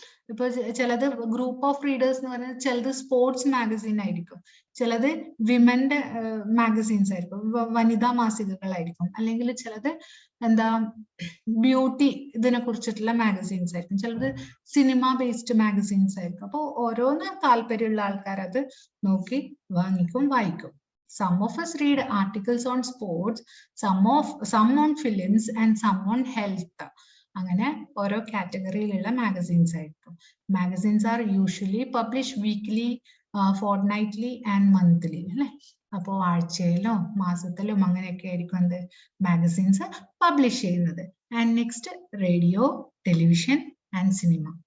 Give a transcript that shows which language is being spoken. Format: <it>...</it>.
<ml>ഇപ്പൊ ചിലത് group of readers എന്ന് പറയുന്നത് ചിലത് സ്പോർട്സ് മാഗസീൻ ആയിരിക്കും, ചിലത് വിമന്റെ മാഗസീൻസ് ആയിരിക്കും, വനിതാ മാസികകളായിരിക്കും, അല്ലെങ്കിൽ ചിലത് എന്താ ബ്യൂട്ടി ഇതിനെ കുറിച്ചിട്ടുള്ള മാഗസീൻസ് ആയിരിക്കും, ചിലത് സിനിമ ബേസ്ഡ് മാഗസീൻസ് ആയിരിക്കും. അപ്പോൾ ഓരോന്ന് താല്പര്യമുള്ള ആൾക്കാർ അത് നോക്കി വാങ്ങിക്കും, വായിക്കും.</ml> <en>Some of us read articles on sports, some on films and some on health.</en> <ml>അങ്ങനെ ഓരോ കാറ്റഗറിയിലുള്ള മാഗസീൻസ് ആയിരിക്കും.</ml> <en>magazines are usually publish weekly, fortnightly and monthly</en> <ml>അല്ലെ. അപ്പോൾ ആഴ്ചയിലോ മാസത്തിലും അങ്ങനെയൊക്കെ ആയിരിക്കും എന്ത് മാഗസീൻസ് പബ്ലിഷ് ചെയ്യുന്നത്.</ml> <en>And next radio, television and cinema.</en>